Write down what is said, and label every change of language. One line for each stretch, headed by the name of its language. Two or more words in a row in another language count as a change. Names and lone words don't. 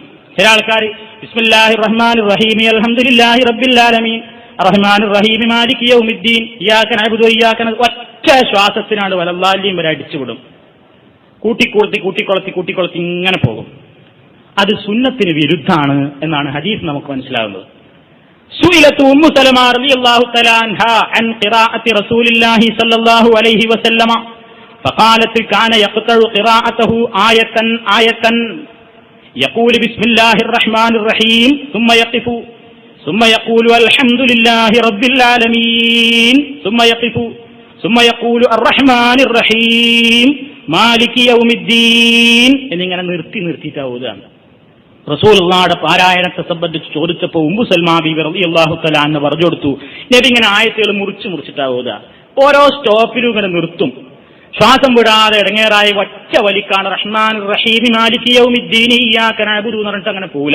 Malayalam: ചില ആൾക്കാർ
Arabic: بسم الله الرحمن الرحيم الحمد لله رب العالمين الرحمن الرحيم مالك يوم الدين إياك نعبد وإياك
Malayalam: ഒറ്റ ശ്വാസത്തിനാണ് വലല്ലാഹിം വരെ അടിച്ചുവിടും. കൂട്ടിക്കൊളത്തി ഇങ്ങനെ പോകും. അത് സുന്നത്തിന് വിരുദ്ധാണ് എന്നാണ് ഹദീസ് നമുക്ക് മനസ്സിലാകുന്നത്.
Arabic: سئلت أم سلمة رضي الله تعالى عنها عن قراءة رسول الله صلى الله عليه وسلم فقالت كان يقطع قراءته آية يقول بسم الله الرحمن الرحيم ثم يقول الحمد لله رب العالمين ثم يقول الرحمن الرحيم مالك يوم الدين
Malayalam: എന്നിങ്ങനെ നിർത്തിയിട്ടാവുകയാണ്. റസൂലുള്ളാഹിയുടെ പാരായണത്തെ സംബന്ധിച്ച് ചോദിച്ചപ്പോൾ ഉമ്മു സൽമാ ബീവി
Arabic: رضي الله تعالى عنها
Malayalam: പറഞ്ഞു കൊടുത്തു, നബി ഇങ്ങനെ ആയത്തുകൾ മുറിച്ചിട്ടാവുക. ഓരോ സ്റ്റോപ്പിലും ഇങ്ങനെ നിർത്തും. ശ്വാസം വിടാതെ ഇടങ്ങേറായി ഒറ്റ വലിക്കാണ്
Arabic: رحمن رحيم مالك يوم الدين إياك نعبد
Malayalam: എന്ന് പറഞ്ഞിട്ട് അങ്ങനെ പോവില്ല.